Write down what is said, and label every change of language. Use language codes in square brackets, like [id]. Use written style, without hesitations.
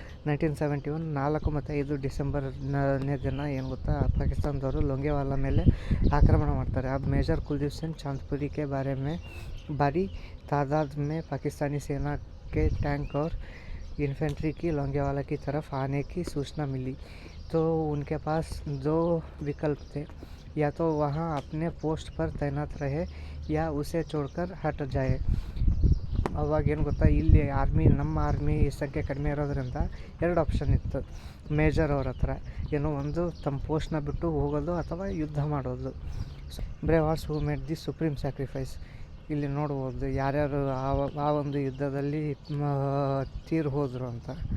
[kn] 1971 4 ಮತ್ತು 5 ಡಿಸೆಂಬರ್ನೇ ದಿನ ಏನು ಗೊತ್ತಾ, ಪಾಕಿಸ್ತಾನದವರು ಲೋಂಗೇವಾಲಾ ಮೇಲೆ ಆಕ್ರಮಣ ಮಾಡ್ತಾರೆ. [hi] अब मेजर कुलदीप सिंह चांदपुरी के बारे में भारी तादाद में पाकिस्तानी सेना के टैंक और इन्फेंट्री की लोंगेवाला की तरफ आने की सूचना मिली, तो उनके पास 2 विकल्प थे, या तो वहाँ अपने पोस्ट पर तैनात रहे या उसे छोड़कर हट जाए. [kn] ಅವಾಗ ಏನು ಗೊತ್ತಾ, ಇಲ್ಲಿ ನಮ್ಮ ಆರ್ಮಿ ಸಂಖ್ಯೆ ಕಡಿಮೆ ಇರೋದ್ರಿಂದ 2 ಆಪ್ಷನ್ ಇತ್ತು ಮೇಜರ್ ಅವ್ರ ಹತ್ರ. ಏನೋ ಒಂದು ತಮ್ಮ ಪೋಸ್ಟ್ನ ಬಿಟ್ಟು ಹೋಗೋದು ಅಥವಾ ಯುದ್ಧ ಮಾಡೋದು. [en] Brave hearts who made the supreme sacrifice. [kn] ಇಲ್ಲಿ ನೋಡ್ಬೋದು ಯಾರ್ಯಾರು ಆ ಒಂದು ಯುದ್ಧದಲ್ಲಿ ತೀರು ಹೋದರು ಅಂತ.